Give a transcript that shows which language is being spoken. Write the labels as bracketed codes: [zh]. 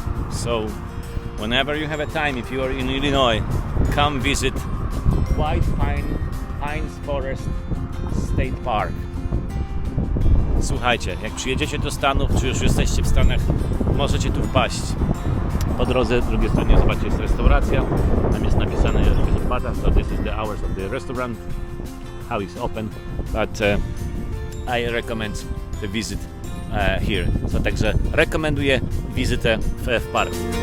[en] So whenever you have a time, if you are in Illinois, come visit White Pines Forest State Park. [pl] Słuchajcie, jak przyjedziecie do Stanów, czy już jesteście w Stanach, możecie tu wpaść. Po drodze, z drugiej stronie, zobaczcie, jest restauracja. Tam jest napisane, że jest otwarta. [en] So this is the hours of the restaurant, how it's open. But I recommend the visit here. So [pl] także rekomenduję wizytę w parku.